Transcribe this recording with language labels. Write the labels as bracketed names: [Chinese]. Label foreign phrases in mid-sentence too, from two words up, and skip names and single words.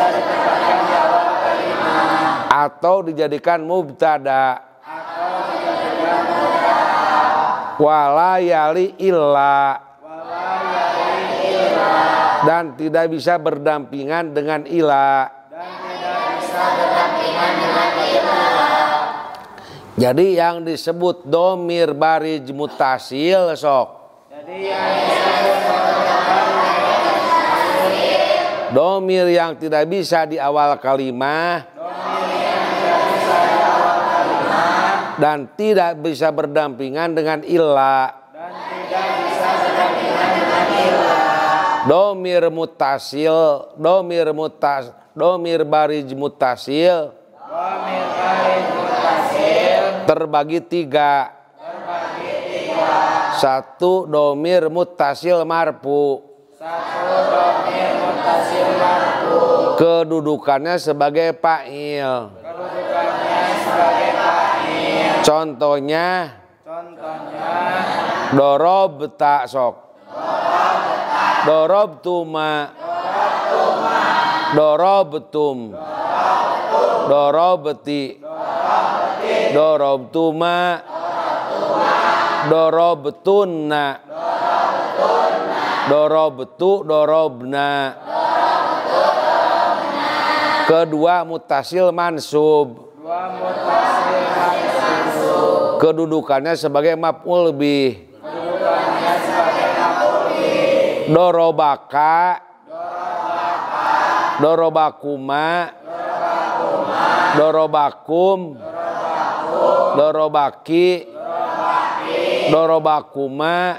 [Indonesian] Atau dijadikan mubtada. [Arabic] ولا يلي إلا, [Indonesian] dan tidak bisa berdampingan dengan ila. Jadi yang disebut [Arabic] ضمير بارز متصل [Indonesian] sok. Domir yang tidak bisa di awal kalimah dan tidak bisa berdampingan dengan illa. [Arabic] ضمير متصل, ضمير بارز متصل [Indonesian] terbagi tiga. Satu, [Arabic] ضمير متصل مرفوع. [Indonesian] Kedudukannya sebagai fa'il. Contohnya dorobta sok. [Arabic] ضربتما، ضربتم، ضربتِ، ضربتما، ضربتنّ، ضربتُ، ضربنا. [Indonesian] Kedua, [Arabic] متصل منصوب. [Indonesian] Kedudukannya sebagai [Arabic] مفعول به. ضربكَ، ضربكما، ضربكم، ضربكِ، ضربكما,